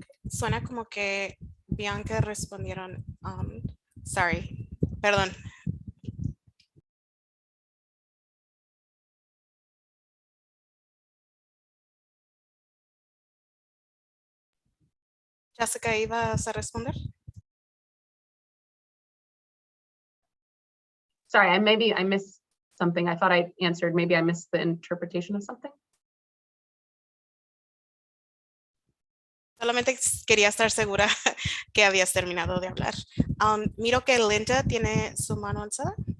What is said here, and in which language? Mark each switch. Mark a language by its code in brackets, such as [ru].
[es] Suena como que Bianca respondieron. Sorry, perdón. Jessica, ¿ibas a responder? [en] Sorry, maybe I missed something. I thought I answered. Maybe I missed the interpretation of something. [es] Solamente quería estar segura que habías terminado de hablar. Miro que Linda tiene su mano alzada.